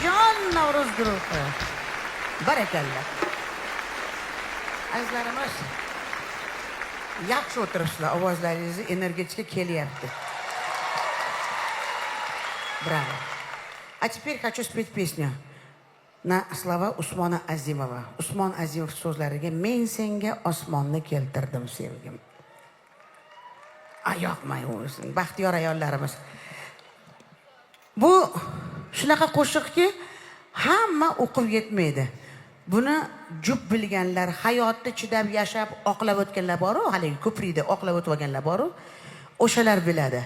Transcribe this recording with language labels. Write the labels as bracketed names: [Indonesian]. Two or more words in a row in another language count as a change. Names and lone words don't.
[Uzbek] omon Navruz guruhi. Barakallah. Azizlarimiz, yaxshi o'tiribsizlar, ovozlaringiz energetik kelyapti. [Russian] Браво. А теперь хочу спеть песню на слова Усмона Азимова. [Uzbek] Usmon Azimov so'zlariga men senga osmonni keltirdim sevgim. Yoqmay o'lsin. Baxtiyor ayollarimiz. Bu shunaqa qo'shiqki, hamma o'qib yetmaydi. Buni jub bilganlar, hayotda chidab yashab oqlab o'tganlar bor-ku, haligi ko'prikda oqlab o'tganlar bor-ku, o'shalar biladi.